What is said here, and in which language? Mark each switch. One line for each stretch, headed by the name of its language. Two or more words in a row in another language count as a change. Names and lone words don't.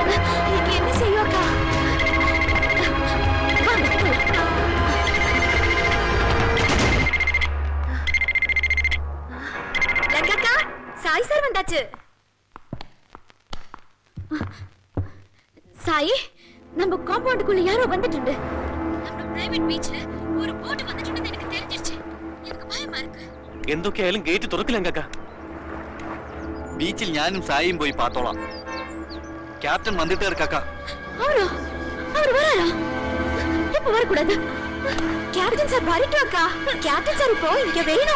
Tamil: நீங்க என்ன செய்யும் அக்கா? லங்கக்கா சாய் சார் வந்தாச்சு. சாய் நம்ம காம்பவுண்டுக்குள்ள யாரோ வந்துட்டு. நம்ம பிரைவேட் பீச்ல ஒரு போட் வந்துட்டு எனக்கு தெரிஞ்சிருச்சு. எனக்கு பயமா இருக்கு.
Malayalam: എന്തൊക്കെയായാലും ഗേറ്റ് തുറക്കില്ല കാക്ക. ബീച്ചിൽ ഞാനും സായിയും പോയി പാത്തോളാം. ക്യാപ്റ്റൻ വന്നിട്ടേ ഇരിക്കാക്ക.
Tamil: அவர் வராரா? இப்ப வரக்கூடாது. கேப்டன் சார் வரட்டும் அக்கா. கேப்டன் சார் இப்போ இங்க வேணும்.